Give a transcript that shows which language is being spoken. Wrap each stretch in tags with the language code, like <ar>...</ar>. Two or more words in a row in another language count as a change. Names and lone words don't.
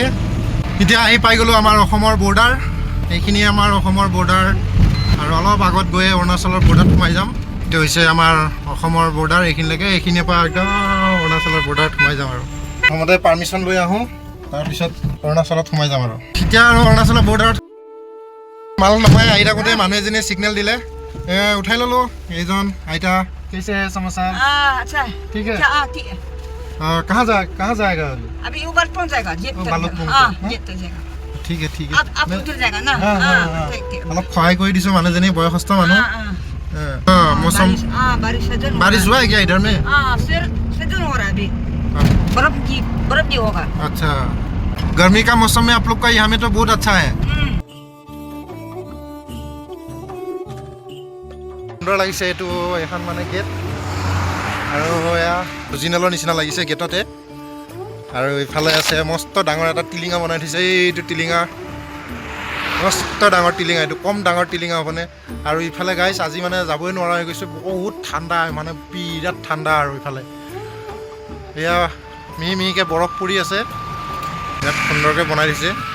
<as>এতিয়া আহি পাই গ'লোঁ আমাৰ অসমৰ বৰ্ডাৰ এইখিনি আমাৰ অসমৰ বৰ্ডাৰ আৰু অলপ আগত গৈ অৰুণাচলৰ বৰ্ডাৰত সোমাই যাম এইটো হৈছে আমাৰ অসমৰ বৰ্ডাৰ এইখিনিলৈকে এইখিনিৰ পৰা একদম অৰুণাচলৰ বৰ্ডাৰত সোমাই যাম আৰু প্ৰথমতে পাৰ্মিশ্যন লৈ আহোঁ তাৰপিছত অৰুণাচলত সোমাই যাম আৰু এতিয়া আৰু অৰুণাচলৰ বৰ্ডাৰত মাল নহয় আহি থাকোঁতে মানুহ এজনীয়ে ছিগনেল দিলে উঠাই ল'লোঁ এইজন আইতা</as> <hi>कैसे है समाचार अच्छा ठीक है ठीक है कहाँ जाएगा अभी ऊपर पहुंच जाएगा ठीक है ठीक है आप उधर जाएगा ना</hi> <as>অলপ সহায় কৰি দিছোঁ মানুহজনী বয়সস্থ মানুহ</as> <hi>मौसम बारिश हुआ है क्या इधर में सीजन हो रहा है अभी बर्फ भी होगा अच्छा गर्मी का मौसम में आप लोग का यहाँ में तो बहुत अच्छा है</hi> <as>সুন্দৰ লাগিছে এইটো এখন মানে গেট আৰু এয়া অৰিজিনেলৰ নিচিনা লাগিছে গেটতে আৰু ইফালে আছে মস্ত ডাঙৰ এটা টিলিঙা বনাই থৈছে এইটো টিলিঙা মস্ত ডাঙৰ টিলিঙা এইটো কম ডাঙৰ টিলিঙা হ'বনে আৰু ইফালে গাইছ আজি মানে যাবই নোৱাৰা হৈ গৈছে বহুত ঠাণ্ডা মানে বিৰাট ঠাণ্ডা আৰু ইফালে এয়া মিহি মিহিকৈ বৰফ পৰি আছে বিৰাট সুন্দৰকৈ বনাই দিছে</as>